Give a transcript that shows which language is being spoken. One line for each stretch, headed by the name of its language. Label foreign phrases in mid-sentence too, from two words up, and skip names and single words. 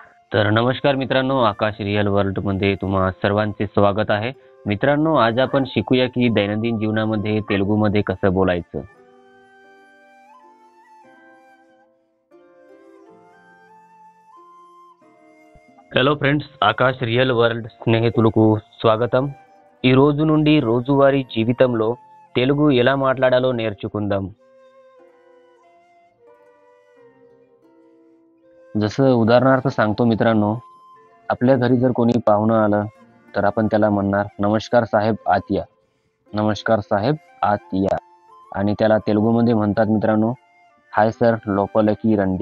Marathi: तर नमस्कार मित्रांनो, आकाश रिअल वर्ल्डमध्ये तुम्हा सर्वांचे स्वागत आहे. मित्रांनो, आज आपण शिकूया की दैनंदिन जीवनामध्ये तेलुगूमध्ये कसं बोलायचं.
English: hello friends,
Telugu: ఆకాశ్ రియల్ వరల్డ్ స్నేహితులకు స్వాగతం. ఈ రోజు నుండి రోజువారీ జీవితంలో తెలుగు ఎలా మాట్లాడాలో నేర్చుకుందాం.
Marathi: जसं उदाहरणार्थ सांगतो मित्रांनो, आपल्या घरी जर कोणी पाहुणं आलं तर आपण त्याला म्हणणार, नमस्कार साहेब आत या. नमस्कार साहेब आत या. आणि त्याला तेलुगूमध्ये म्हणतात मित्रांनो,
English: hi sir
Telugu: లోపలికి రండి.